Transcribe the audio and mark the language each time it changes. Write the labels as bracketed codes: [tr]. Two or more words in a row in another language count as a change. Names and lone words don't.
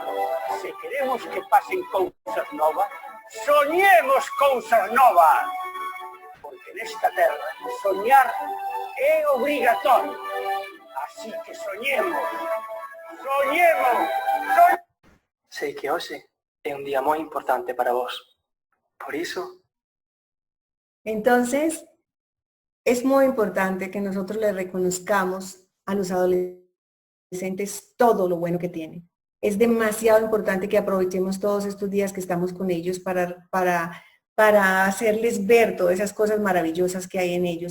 [gl] Se queremos que pasen cousas novas, soñemos cousas novas. Porque nesta terra, soñar é obrigatorio. Así que soñemos. Soñemos. Sei que hoxe é un día moi importante para vos. Por iso... [es] Entonces, es muy importante que nosotros le reconozcamos a los adolescentes todo lo bueno que tienen. Es demasiado importante que aprovechemos todos estos días que estamos con ellos para hacerles ver todas esas cosas maravillosas que hay en ellos.